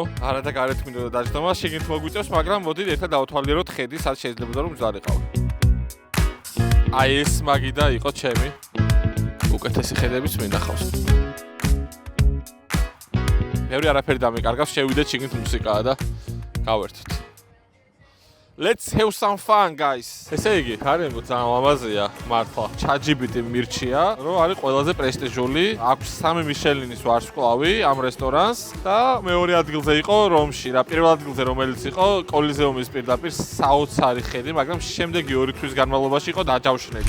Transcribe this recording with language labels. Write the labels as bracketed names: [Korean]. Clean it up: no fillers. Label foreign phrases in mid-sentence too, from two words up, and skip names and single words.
[Georgian] არადა გარეთ მინდოდა დაჯდომა, შიგნით მოგვიწევს, მაგრამ მოდით ერთად დავთვალიეროთ ხედი, სად შეიძლება რომ მზარიყავ. აი ეს მაგიდა იყო ჩემი. უკეთესი ხედებიც მინახავს. ბევრი არაფერი დამეკარგავს, შევიდეთ შიგნით მუსიკაა და გავერთოთ. [English] Let's have some fun, guys. [Georgian] ესე იგი, გარემო ძალიან ლამაზია, მართლა. ChatGPT მირჩია, რომ არის ყველაზე პრესტიჟული. აქვს 3 მიშელინის ვარსკვლავი ამ რესტორანს და მეორე ადგილზე იყო რომში. რა პირველ ადგილზე რომელიც იყო კოლიზეუმის პირდაპირ საოცარი ხედი, მაგრამ შემდეგი 2 თვის განმავლობაში იყო დაჯავშნილი.